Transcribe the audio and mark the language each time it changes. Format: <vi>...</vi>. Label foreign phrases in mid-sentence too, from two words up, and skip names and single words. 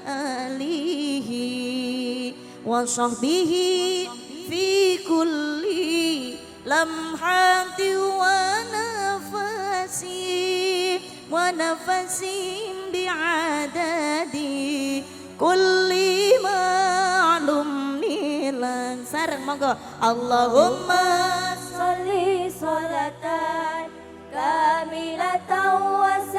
<ar>آله وصحبه في كل لمحة ونفس بعدد كل معلوم نيلا.</ar> <jv>Sareng monggo. Allahumma</jv> <ar>صل صلاة كاملة و</ar>